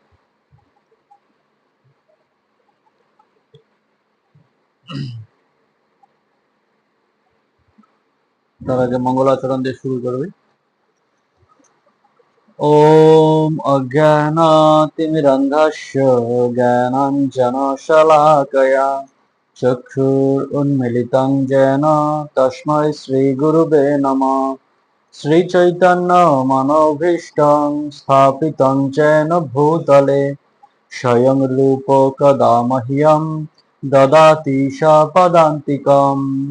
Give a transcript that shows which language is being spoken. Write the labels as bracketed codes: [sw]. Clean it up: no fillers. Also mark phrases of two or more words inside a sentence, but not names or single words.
[bn] তার আগে মঙ্গলাচরণ দিয়ে শুরু করবি। [sa] ওম অজ্ঞানাতিমিরন্ধস্য জ্ঞানাঞ্জনশলাকয়া চক্ষুरुन्मिलितं येन तस्मै श्रीगुरुवे नमः। श्रीचैतन्यमनोभीष्टं स्थापितं येन भूतले स्वयं रूप कदा मह्यं ददाति पदान्तिकम्।